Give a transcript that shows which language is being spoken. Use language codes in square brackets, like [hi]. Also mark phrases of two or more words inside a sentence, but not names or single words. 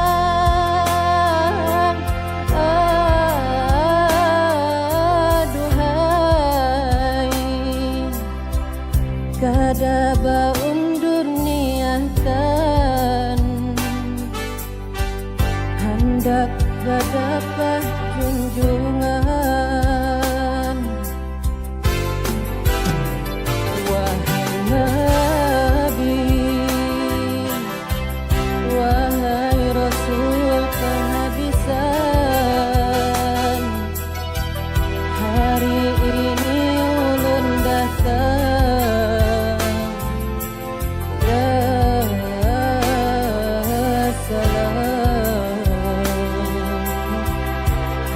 [bjn] Duhai, kadaba undur niatan, hendak berdapat junjungan. Wahai Nabi, wahai Rasul penghabisan, hari ini ulun datang, [ar] ya salam,